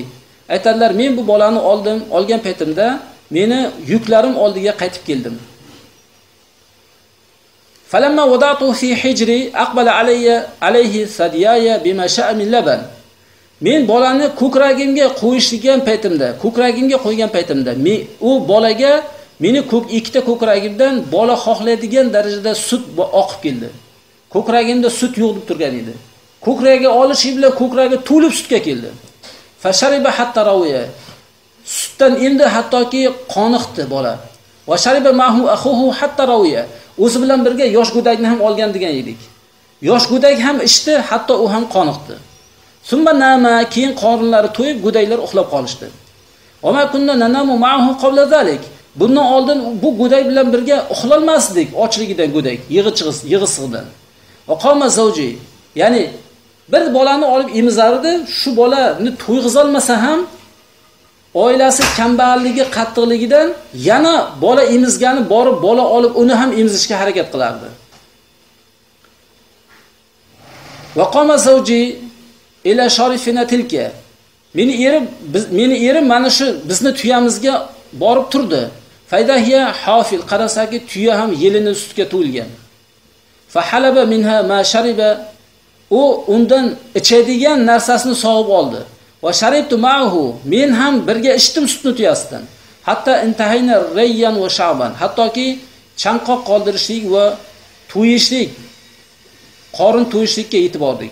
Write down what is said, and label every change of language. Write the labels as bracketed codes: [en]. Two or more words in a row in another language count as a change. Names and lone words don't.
[uz] Aytadilar, men bu bolani olgan paytimda meni yuklarim oldiga qaytib keldim. [ar] فلما وضعته في حجري أقبل عليه ثدياي بما شاء من لبن. [uz] Men bolani ko'kragimga qo'yishgan paytimda, u bolaga meni ikkita ko'kragimdan bola xohlaydigan darajada sut oqib keldi. Ko'kragimda sut yo'q deb turgan edi. Ko'kragiga olishi bilan ko'kragi to'lib sutga keldi. [ar] فشرب حتى روي. [uz] Sutdan endi hattoki qoniqdi bola. [ar] وشرب معه أخوه حتى روي. [uz] O'zi bilan birga yosh go'dakni ham olgan degan edik. Yosh go'dak ham ichdi, hatto u ham qoniqdi. [ar] ثم نام, [uz] keyin qorinlari to'yib go'daklar uxlab qolishdi. [ar] وما كنا ننام معه قبل ذلك. [uz] Bundan oldin bu go'dak bilan birga uxlolmasdik, ochligidan go'dak, yig'isidan. [ar] وقام زوجي, [uz] ya'ni bir bolani olib emizardi, shu bolani to'yg'izolmasa ham oilasi kambag'alligi qattiqligidan yana bola emizgani borib bola olib uni ham emizishga harakat qilardi. [ar] وقام زوجي إلى شارفنا تلك. [uz] Meni erim mana shu bizni tuyamizga borib turdi. [ar] فإذا هي حافل, [uz] qarasaki tuya ham yelini sutga to'lgan. [ar] فحلب منها ما شرب. [uz] U undan ichadigan narsasini sog'ib oldi. [ar] وشربت معه. [uz] Men ham birga ichdim sutni tuyasidan. [ar] حتى انتهينا ريا وشبعا. [uz] Hattoki chanqoq qoldirishlik va to'yishlik, qorin to'yishlikka yetib bordik.